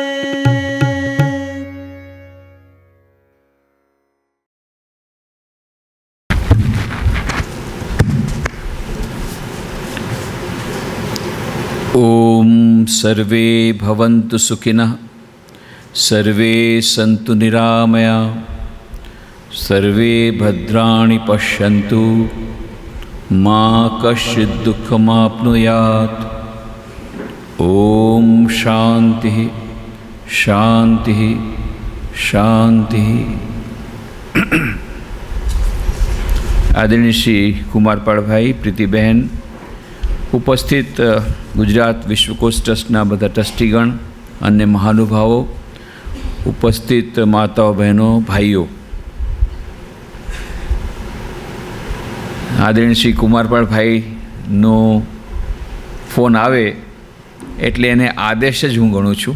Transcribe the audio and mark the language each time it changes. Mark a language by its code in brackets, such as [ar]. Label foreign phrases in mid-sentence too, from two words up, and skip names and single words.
[sa] ओम सर्वे भवन्तु सुखिनः, सर्वे सन्तु निरामया, सर्वे भद्राणि पश्यन्तु, मा कश्चित् दुःखमाप्नुयात्. ओम शांति शांति शांति. [gu] આદરણીય શ્રી કુમારપાળભાઈ, પ્રીતિબેન, ઉપસ્થિત ગુજરાત વિશ્વકોશ ટ્રસ્ટના બધા ટ્રસ્ટીગણ, અન્ય મહાનુભાવો, ઉપસ્થિત માતાઓ, બહેનો, ભાઈઓ. આદરણીય શ્રી કુમારપાળભાઈનો ફોન આવે એટલે એને આદેશ જ હું ગણું છું.